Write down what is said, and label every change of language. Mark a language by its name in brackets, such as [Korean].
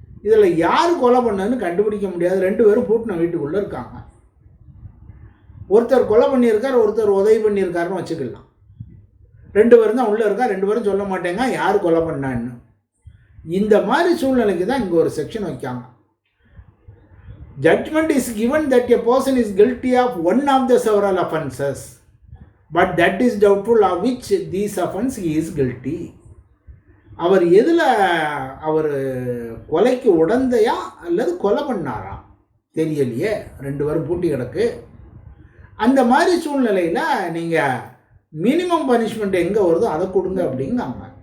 [Tamil] இதில் யார் கொலை பண்ணதுன்னு கண்டுபிடிக்க முடியாது, 2 பேரும் பூட்டின வீட்டுக்குள்ளே இருக்காங்க. ஒருத்தர் கொலை பண்ணியிருக்கார், ஒருத்தர் உதவி பண்ணியிருக்காருன்னு வச்சுக்கலாம். 2 பேரும் தான் உள்ளே இருக்கா, 2 பேரும் சொல்ல மாட்டேங்க யார் கொலை பண்ணான்னு. இந்த மாதிரி சூழ்நிலைக்கு தான் இங்கே ஒரு section வைக்காங்க. [English] Judgment is given that a person is guilty of one of the several offenses, but that is doubtful of which these offense he is guilty. [Tamil] அவர் எதில் அவர் கொலைக்கு உடந்தையா அல்லது கொலை பண்ணாரா தெரியலையே, 2 பேரும் பூட்டி கிடக்கு. அந்த மாதிரி சூழ்நிலையில் நீங்கள் மினிமம் பனிஷ்மெண்ட் எங்கே வருதோ அதை கொடுங்க அப்படிங்காங்க.